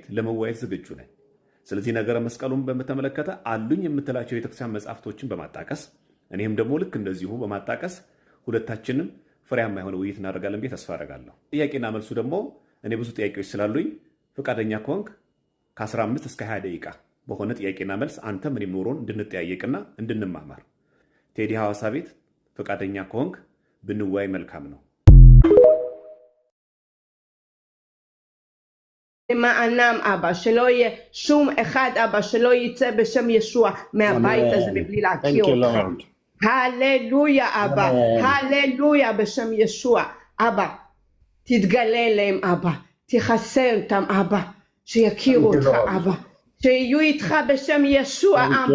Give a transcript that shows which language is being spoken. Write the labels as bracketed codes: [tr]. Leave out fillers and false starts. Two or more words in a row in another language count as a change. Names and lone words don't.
[am] ለመወያየት ዝግጁ ነኝ። ስለዚህ ነገረ መስቀሉን በተመለከተ አሉኝ የምትላቸው የቤተክርስቲያን መጽሐፍቶችን በማጣቀስ እኔም ደግሞ ልክ እንደዚሁ በማጣቀስ ሁለታችንም ፍሬያማ የሆነ ውይይት እናደርጋለን ብዬ ተስፋ አደርጋለሁ። ጥያቄና መልሱ ደግሞ እኔ ብዙ ጥያቄዎች ስላሉኝ ፈቃደኛ ከሆንክ ከ15 እስከ 20 ደቂቃ በሆነ ጥያቄና መልስ አንተም እኔም ኖሮን እንድንጠያየቅና እንድንማማር ቴዲ ሐዋሳ ቤት ፈቃደኛ ከሆንክ ብንወያይ መልካም ነው። [he] למענם אבא, שלא יהיה שום אחד אבא שלא יצא בשם ישוע מהבית הזה מבלי להכיר אותך. הללויה אבא, הללויה בשם ישוע. אבא, תתגלה אליהם אבא, תכסה אותם אבא, שיכירו אותך אבא, שיהיו איתך בשם ישוע אבא.